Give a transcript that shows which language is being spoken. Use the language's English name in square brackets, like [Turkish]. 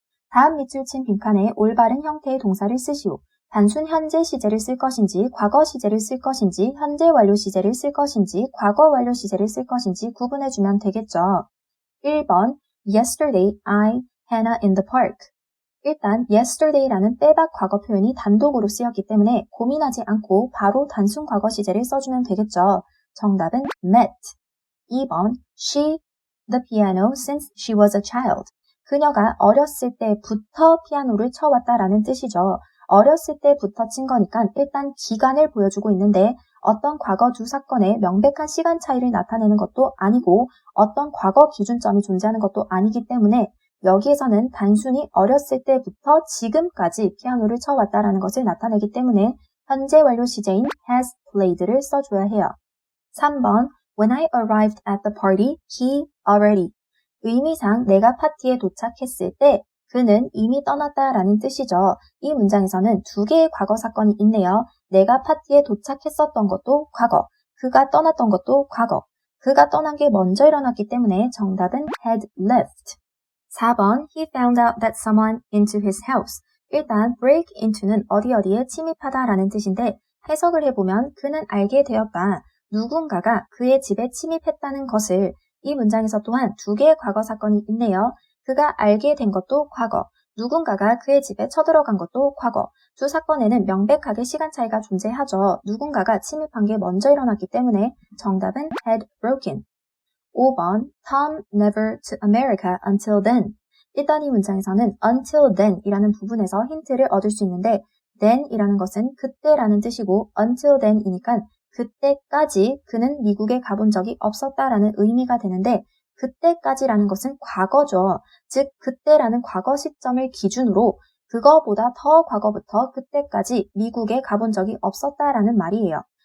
[Korean] 다음 밑줄 친 빈칸에 올바른 형태의 동사를 쓰시오. 단순 현재 시제를 쓸 것인지, 과거 시제를 쓸 것인지, 현재 완료 시제를 쓸 것인지, 과거 완료 시제를 쓸 것인지 구분해주면 되겠죠. [English] 1번 Yesterday I Hannah in the park. [Korean] 일단 yesterday라는 빼박 과거 표현이 단독으로 쓰였기 때문에 고민하지 않고 바로 단순 과거 시제를 써주면 되겠죠. 정답은 met. [English] 2번 She the piano since she was a child. [Korean] 그녀가 어렸을 때부터 피아노를 쳐왔다라는 뜻이죠. 어렸을 때부터 친 거니까 일단 기간을 보여주고 있는데 어떤 과거 두 사건의 명백한 시간 차이를 나타내는 것도 아니고 어떤 과거 기준점이 존재하는 것도 아니기 때문에 여기에서는 단순히 어렸을 때부터 지금까지 피아노를 쳐왔다라는 것을 나타내기 때문에 현재 완료 시제인 has played를 써줘야 해요. [English] 3번 When I arrived at the party, he already. [Korean] 의미상 내가 파티에 도착했을 때 그는 이미 떠났다라는 뜻이죠. 이 문장에서는 두 개의 과거 사건이 있네요. 내가 파티에 도착했었던 것도 과거, 그가 떠났던 것도 과거. 그가 떠난 게 먼저 일어났기 때문에 정답은 had left. [English] 4번 He found out that someone into his house. [Korean] 일단 break into는 어디에 침입하다라는 뜻인데 해석을 해보면 그는 알게 되었다. 누군가가 그의 집에 침입했다는 것을. 이 문장에서 또한 두 개의 과거 사건이 있네요. 그가 알게 된 것도 과거, 누군가가 그의 집에 쳐들어간 것도 과거. 두 사건에는 명백하게 시간 차이가 존재하죠. 누군가가 침입한 게 먼저 일어났기 때문에 정답은 had broken. [English] 5번 Tom never to America until then. [Korean] 일단 이 문장에서는 [English] until then [Korean] 이라는 부분에서 힌트를 얻을 수 있는데 then 이라는 것은 그때라는 뜻이고 until then 이니까 그때까지 그는 미국에 가본 적이 없었다라는 의미가 되는데 그때까지라는 것은 과거죠. 즉 그때라는 과거 시점을 기준으로 그거보다 더 과거부터 그때까지 미국에 가본 적이 없었다라는 말이에요.